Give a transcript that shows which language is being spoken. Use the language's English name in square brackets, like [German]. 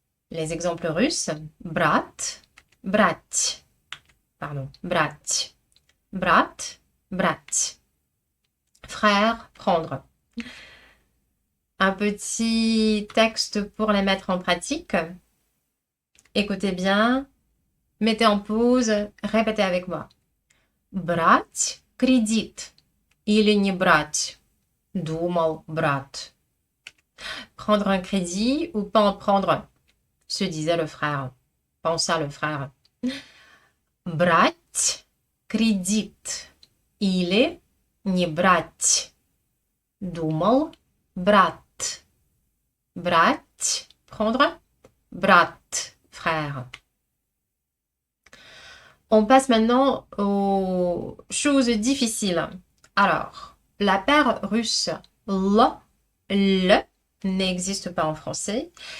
[French] Les exemples russes, brat, brat, pardon, brat, brat, brat. Frère, prendre. Un petit texte pour les mettre en pratique. Écoutez bien, mettez en pause, répétez avec moi. [Russian] Брать кредит или не брать? Думал брат. [French] Prendre un crédit ou pas en prendre, se disait le frère. Pensa le frère. [Russian] Брать кредит или не брать? Думал брат. [French] Брать, prendre. Брат, frère. On passe maintenant aux choses difficiles. Alors, la paire russe le n'existe pas en français.